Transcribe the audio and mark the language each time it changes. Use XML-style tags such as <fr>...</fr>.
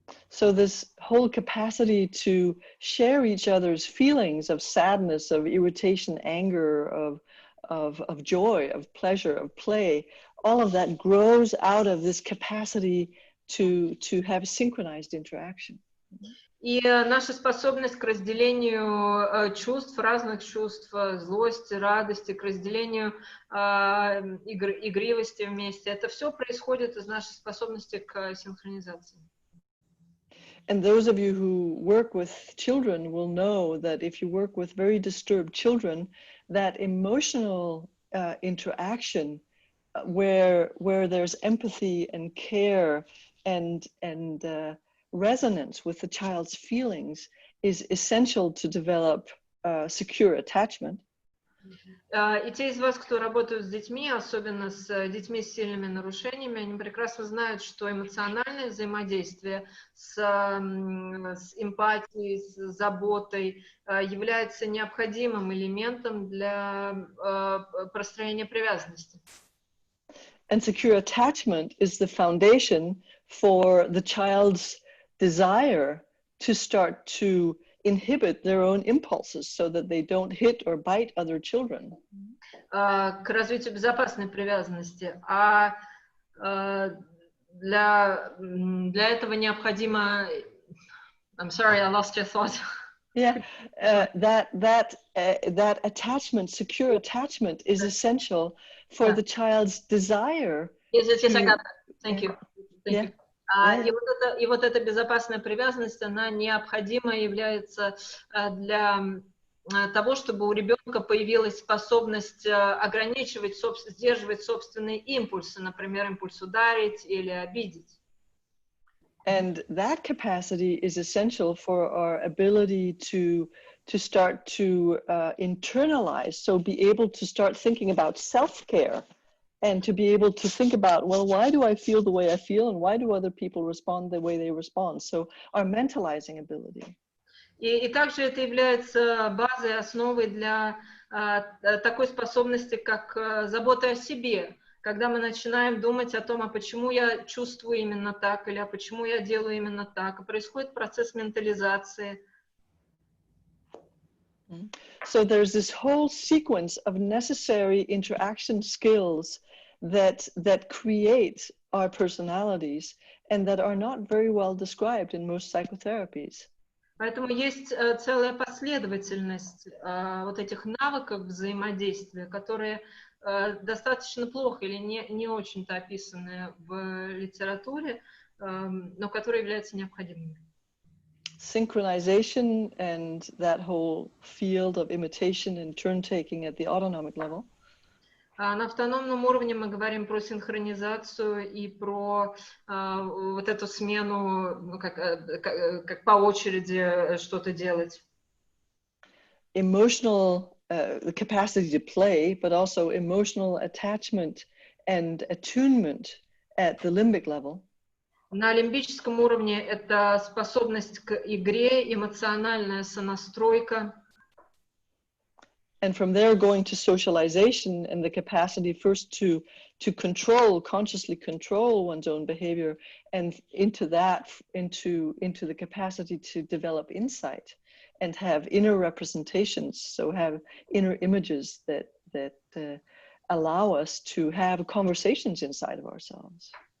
<en>So this whole capacity to share each other's feelings of sadness, of irritation, anger, of joy, of pleasure, of play, all of that grows out of this capacity to have synchronized interaction.</en> <ru>И наша способность к разделению чувств, разных чувств, злости, радости, к разделению игривости вместе, это все происходит из нашей способности к синхронизации.</ru> <en>And those of you who work with children will know that if you work with very disturbed children, that emotional interaction where there's empathy and care and resonance with the child's feelings is essential to develop secure attachment.</en> <ru>И те из вас, кто работают с детьми, особенно с детьми с сильными нарушениями, они прекрасно знают, что эмоциональное взаимодействие с эмпатией, с заботой является необходимым элементом для построения привязанности.</ru> <en>And secure attachment is the foundation for the child's desire to start to inhibit their own impulses so that they don't hit or bite other children.</en> <ru>К развитию безопасной привязанности. А для этого необходимо...</ru> <en>I'm sorry, I lost your thought. Yeah, that attachment, secure attachment, is essential for the child's desire. Yes, I got that. Thank you. Thank you. Yeah.</en> <ru>И вот эта безопасная привязанность, она необходима является для того, чтобы у ребенка появилась способность ограничивать, сдерживать собственные импульсы, например, импульс ударить или обидеть.</ru> <en>And that capacity is essential for our ability to start to internalize, so be able to start thinking about self-care and to be able to think about, well, why do I feel the way I feel and why do other people respond the way they respond? So our mentalizing ability.</en> <ru>И также это является базой, основой для такой способности, как забота о себе. Когда мы начинаем думать о том, а почему я чувствую именно так, или а почему я делаю именно так, происходит процесс ментализации.</ru> <en>So there's this whole sequence of necessary interaction skills that create our personalities and that are not very well described in most psychotherapies.</en> <ru>Поэтому есть целая последовательность вот этих навыков взаимодействия, которые достаточно плохо или не очень-то описаны в литературе, но которые являются необходимыми.</ru> <en>Synchronization and that whole field of imitation and turn-taking at the autonomic level.</en> <ru>На автономном уровне мы говорим про синхронизацию и про вот эту смену, как по очереди что-то делать.</ru> <en>Emotional, the capacity to play, but also emotional attachment and attunement at the limbic level.</en> <ru>На лимбическом уровне это способность к игре, эмоциональная сонастройка.</ru> <en>And from there going to socialization and the capacity first to control, consciously control one's own behavior, and into the capacity to develop insight and have inner representations, so have inner images that allow us to have conversations inside of ourselves.</en>